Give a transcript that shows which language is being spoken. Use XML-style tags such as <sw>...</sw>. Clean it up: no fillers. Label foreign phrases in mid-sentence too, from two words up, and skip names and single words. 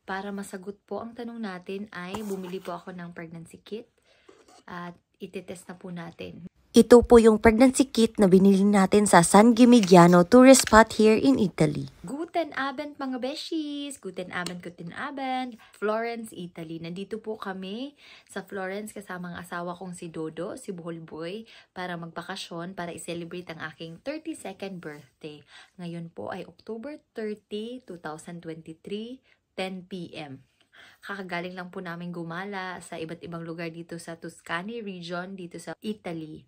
<tl>Para masagot po ang tanong natin ay bumili po ako ng pregnancy kit at itetest na po natin. Ito po yung pregnancy kit na binili natin sa San Gimignano</tl> <en>tourist spot here in Italy.</en> <de>Guten Abend</de> <tl>mga beshies!</tl> <de>Guten Abend, Guten Abend!</de> <tl>Florence, Italy. Nandito po kami sa Florence kasama ang asawa kong si Dodo, si Buhol Boy, para magbakasyon, para i-celebrate ang aking</tl> <en>32nd birthday.</en> <tl>Ngayon po ay October 30, 2023, 10 p.m. Kakagaling lang po namin gumala sa iba't ibang lugar dito sa</tl> <en>Tuscany region,</en> <tl>dito sa Italy.</tl>